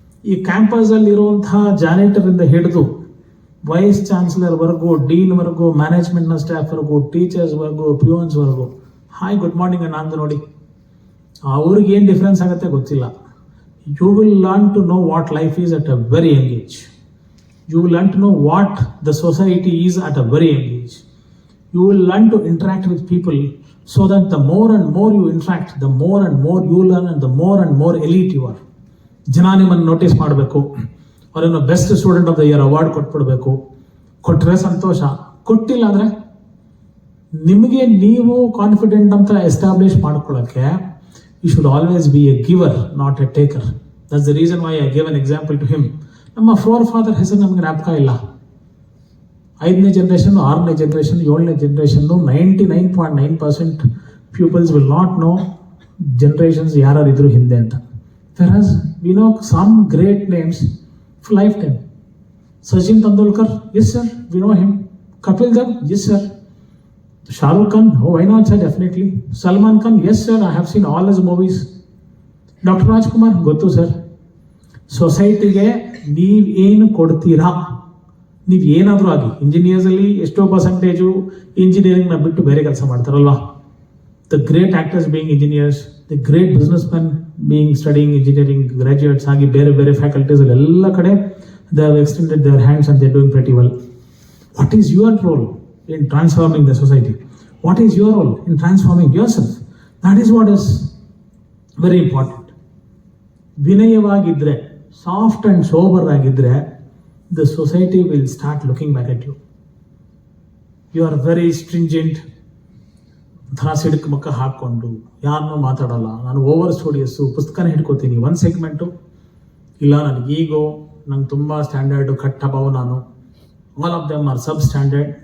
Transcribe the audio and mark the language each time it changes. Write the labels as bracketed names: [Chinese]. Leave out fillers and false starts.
[Kannada] ಈ ಕ್ಯಾಂಪಸಲ್ಲಿರುವಂತಹ ಜಾನೇಟರಿಂದ ಹಿಡಿದು wise ಚಾನ್ಸಲರ್ವರೆಗೂ, ಡೀನ್ವರೆಗೂ, ಮ್ಯಾನೇಜ್ಮೆಂಟ್ನ ಸ್ಟಾಫ್ವರೆಗೂ, ಟೀಚರ್ಸ್ವರೆಗೂ, ಪ್ಯೂನ್ಸ್ವರೆಗೂ hi good morning ಅಣ್ಣ ಅಂತ ನೋಡಿ. ಅವ್ರಿಗೆ ಏನು ಡಿಫ್ರೆನ್ಸ್ ಆಗುತ್ತೆ ಗೊತ್ತಿಲ್ಲ. [English] You will learn to know what life is at a very young age. You will learn to know what the society is at a very young age. You will learn to interact with people so that the more and more you interact, the more and more you learn and the more elite you are. [Kannada] ಜನ ನಿಮ್ಮನ್ನು notice ಮಾಡಬೇಕು, ಅವರನ್ನು best student of the year award ಕೊಟ್ಬಿಡ್ಬೇಕು. ಕೊಟ್ಟರೆ ಸಂತೋಷ, ಕೊಟ್ಟಿಲ್ಲ ಅಂದರೆ ನಿಮಗೆ ನೀವು confident ಅಂತ ಎಸ್ಟಾಬ್ಲಿಷ್ ಮಾಡ್ಕೊಳ್ಳೋಕ್ಕೆ [English] You should always be a giver, not a taker. That's the reason why I give an example to him. [Kannada] ನಮ್ಮ ಫಾದರ್ ಹೆಸರು ನಮಗೆ ಜ್ಞಾಪಕ ಇಲ್ಲ. 5ನೇ generation, 6ನೇ generation, 7ನೇ generation 99.9% [English] peoples will not know generations [Kannada] ಯಾರು ಇದ್ರು ಹಿಂದೆ ಅಂತ. [English] whereas we know some great names for lifetime. Sachin Tendulkar, yes sir, we know him. Kapil Dev, yes sir. Shah Rukh Khan, oh why not sir, definitely. Salman Khan, yes sir, I have seen all his movies. Dr. [Kannada] Rajkumar, ಗೊತ್ತು sir. ಸೊಸೈಟಿಗೆ ನೀವೇನು ಕೊಡ್ತೀರಾ, ನೀವು ಏನಾದರೂ ಆಗಿ, ಇಂಜಿನಿಯರ್ಸಲ್ಲಿ ಎಷ್ಟೋ percentage ಇಂಜಿನಿಯರಿಂಗ್ನ ಬಿಟ್ಟು ಬೇರೆ ಕೆಲಸ ಮಾಡ್ತಾರಲ್ವಾ. [English] the great actors being engineers, the great business man being studying engineering graduates [Kannada] ಆಗಿ ಬೇರೆ ಬೇರೆ ಫ್ಯಾಕಲ್ಟೀಸಲ್ಲಿ ಎಲ್ಲ ಕಡೆ [English] They have extended their hands and they doing pretty well. What is your role in transforming the society? What is your role in transforming yourself? That is what is very important. [Kannada] ವಿನಯವಾಗಿದ್ದರೆ, soft and sober ಆಗಿದ್ದರೆ, [English] the society will start looking back at you. You are very stringent, [Kannada] ಥರ ಸಿಡಕ್ ಮಕ್ಕ ಹಾಕ್ಕೊಂಡು ಯಾರನ್ನೂ ಮಾತಾಡಲ್ಲ, ನಾನು over ಸ್ಟೂಡಿಯಸ್ಸು, ಪುಸ್ತಕನ ಹಿಡ್ಕೋತೀನಿ, ಒಂದು segment ಇಲ್ಲ, ನನಗೆ ಈಗೋ, ನಂಗೆ ತುಂಬ ಸ್ಟ್ಯಾಂಡರ್ಡು ಕಟ್ ಅಬವ್ ನಾನು, [English] All of them are substandard.